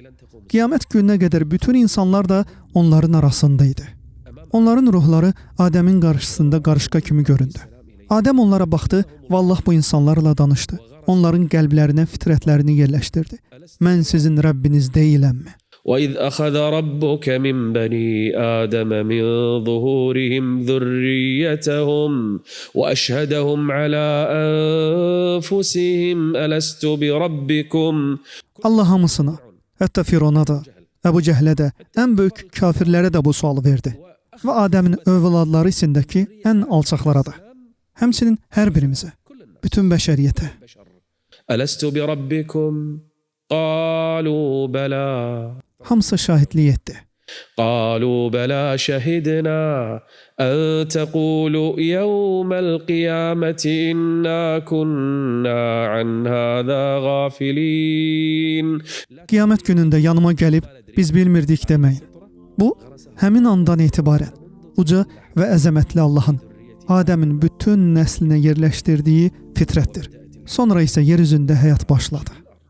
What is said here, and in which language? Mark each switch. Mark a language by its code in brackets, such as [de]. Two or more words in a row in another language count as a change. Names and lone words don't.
[az] Qiyamət gününə qədər bütün insanlar da onların arasındaydı. Onların ruhları Adəmin qarşısında qarışqa kimi göründü. Adəm onlara baxdı və Allah bu insanlarla danışdı. Onların qəlblərinə fitrətlərini yerləşdirdi. Mən sizin Rəbbiniz deyiləmmi? [ar] وَإِذْ أَخَذَ رَبُّكَ مِنْ بَنِي آدَمَ مِنْ ظُهُورِهِمْ ذُرِّيَّتَهُمْ وَأَشْهَدَهُمْ عَلَى أَنْفُسِهِمْ أَلَسْتُ بِرَبِّكُمْ [az] Allah hamısına, hətta Firona da, Əbu Cəhlə də, ən böyük kafirlərə də bu sualı verdi. Və Adəmin övladları içindəki ən alçaqlara da. Həmçinin hər birimizə, bütün bəşəriyyətə. [ar] أَلَسْتُ بِرَبِّكُمْ قَالُوا بَلَى [az] Hamısı şahidlik etdi. [ar] قالوا بلى شهدنا أن تقولوا يوم القيامة إنا كنا عن هذا غافلين. [az] Qiyamət günündə yanıma gəlib biz bilmirdik deməyin. Bu, həmin andan etibarən uca və əzəmətli Allahın Adəmin bütün nəslinə yerləşdirdiyi fitrətdir. Sonra isə yer üzündə həyat başladı.